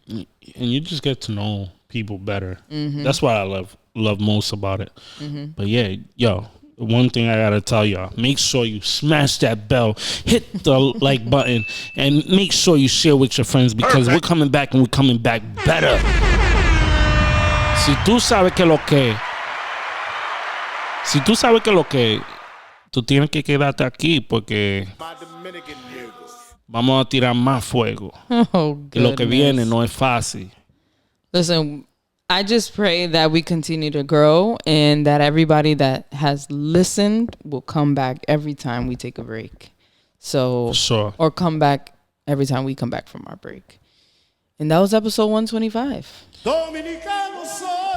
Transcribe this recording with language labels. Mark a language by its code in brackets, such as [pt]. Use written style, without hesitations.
[en] And you just get to know people better. Mm-hmm. That's what I love most about it. Mm-hmm. But yeah, one thing I gotta tell y'all, make sure you smash that bell, hit the like button, and make sure you share with your friends, because we're coming back, and we're coming back better. [es] Si tú sabes que lo que, tú tienes que quedarte aquí, porque vamos a tirar más fuego. Oh, que lo que viene no es fácil. [en] Listen, I just pray that we continue to grow, and that everybody that has listened will come back every time we take a break. So, for sure. Or come back every time we come back from our break. And that was episode 125. Dominican soy.